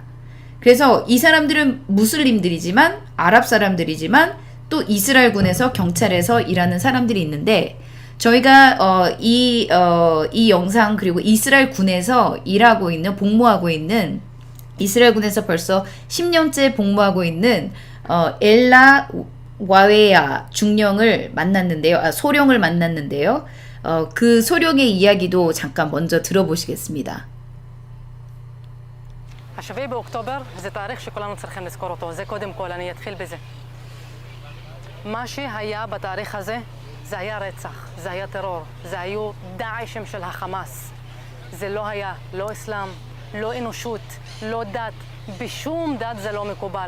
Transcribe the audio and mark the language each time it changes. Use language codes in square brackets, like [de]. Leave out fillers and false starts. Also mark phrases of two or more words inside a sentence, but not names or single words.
[ko] 그래서 이 사람들은 무슬림들이지만 아랍 사람들이지만 또 이스라엘군에서 경찰에서 일하는 사람들이 있는데 저희가 이 영상 그리고 이스라엘 군에서 일하고 있는 복무하고 있는 이스라엘 군에서 벌써 10년째 복무하고 있는 엘라 와웨야 중령을 만났는데요. 소령을 만났는데요. 그 소령의 이야기도 잠깐 먼저 들어보시겠습니다. [he] ה-7 באוקטובר זה תאריך שכולנו צריכים לזכור אותו. זה קודם כל, אני אתחיל בזה. מה שהיה בתאריך הזה זה היה רצח, זה היה טרור, זה היו דאעשים של החמאס. זה לא היה, לא אסלאם, לא אנושות, לא דת, בשום דת זה לא מקובל.